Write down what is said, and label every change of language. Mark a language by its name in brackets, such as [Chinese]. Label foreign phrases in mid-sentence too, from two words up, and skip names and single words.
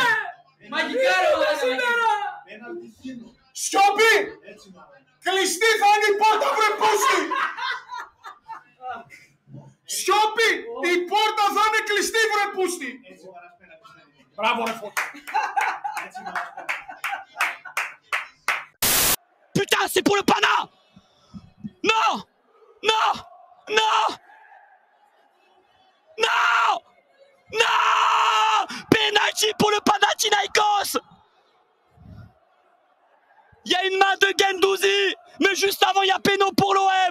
[Greek] Μαγικά, ρε, σήμερα! Σιωπή! Κλειστή θα είναι η πόρτα, βρε πούστη! Σιωπή! Η πόρτα θα είναι κλειστή, βρε πούστη! Μπράβο, ρε Φώτη! [French] Putain, c'est pour le Pana! Non! Non! Non! Non! Non! Penalty pour le Panathinaikos! Il y a une main de Guendouzi, mais juste avant, il y a péno pour l'OM!